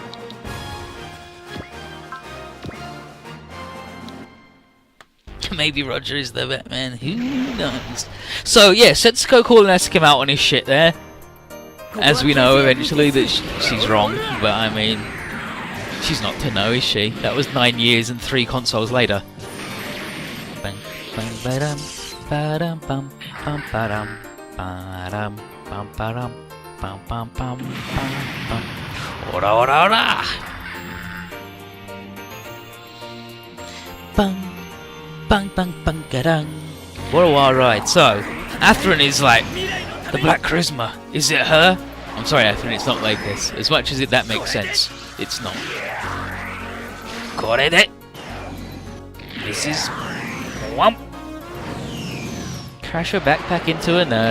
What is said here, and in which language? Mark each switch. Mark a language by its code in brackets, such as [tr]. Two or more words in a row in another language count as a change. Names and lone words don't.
[en] Maybe Roger is the Batman. Who knows? So yeah, Setsuko calling Asakim out on his shit there. As we know eventually that she's wrong, but I mean, she's not to know, is she? That was 9 years and 3 consoles later. Bang, bang, ba-dum, ba-dum, bum, bum, ba-dum, ba-dum, bum, ba-dum, bum, bum, bum, bum, bum. [ja] Ora, ora, ora! Bang, bang, bang, bang, ga-dang. [en] What a wild ride. So, Athrun is like, the Black Charisma. Is it her? I'm sorry, Athrun, it's not like this. As much as that makes sense, it's not. Got it? This is... Whomp! Crash her backpack into a nerd.